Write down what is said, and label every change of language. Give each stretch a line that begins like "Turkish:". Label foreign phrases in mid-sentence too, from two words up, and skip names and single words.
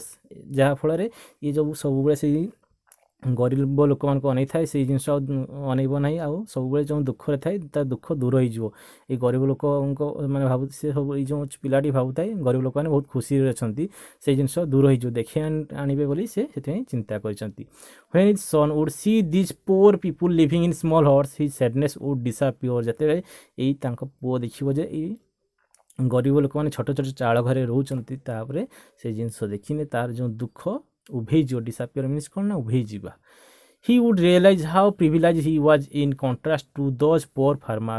Odia: ଯାହାଫଳରେ ଇଏ ଯେଉଁ ସବୁବେଳେ ସେଇ ଗରିବ ଲୋକମାନଙ୍କୁ ଅନେଇଥାଏ, ସେଇ ଜିନିଷ ଅନେଇବ ନାହିଁ, ଆଉ ସବୁବେଳେ ଯେଉଁ ଦୁଃଖରେ ଥାଏ ତା ଦୁଃଖ ଦୂର ହେଇଯିବ। ଏଇ ଗରିବ ଲୋକଙ୍କ ମାନେ ସେ ସବୁ ଏଇ ଯେଉଁ ପିଲାଟି ଭାବୁଥାଏ ଗରିବ ଲୋକମାନେ ବହୁତ ଖୁସିରେ ଅଛନ୍ତି, ସେଇ ଜିନିଷ ଦୂର ହେଇଯିବ, ଦେଖି ଆଣିବେ ବୋଲି ସେ ସେଥିପାଇଁ ଚିନ୍ତା କରିଛନ୍ତି।
English: When his son would see these poor people living in small huts, his sadness would disappear.
Odia: ଯେତେବେଳେ ଏଇ ତାଙ୍କ ପୁଅ ଦେଖିବ ଯେ ଏଇ ଗରିବ ଲୋକମାନେ ଛୋଟ ଛୋଟ ଚାଳ ଘରେ ରହୁଛନ୍ତି, ତାପରେ ସେ ଜିନିଷ ଦେଖିଲେ ତାର ଯେଉଁ ଦୁଃଖ ଉଭେଇଯିବ।
English: disappear means
Odia: କ'ଣ ନା ଉଭେଇଯିବା।
English: He would realize how privilege he was in contrast to those poor farmers.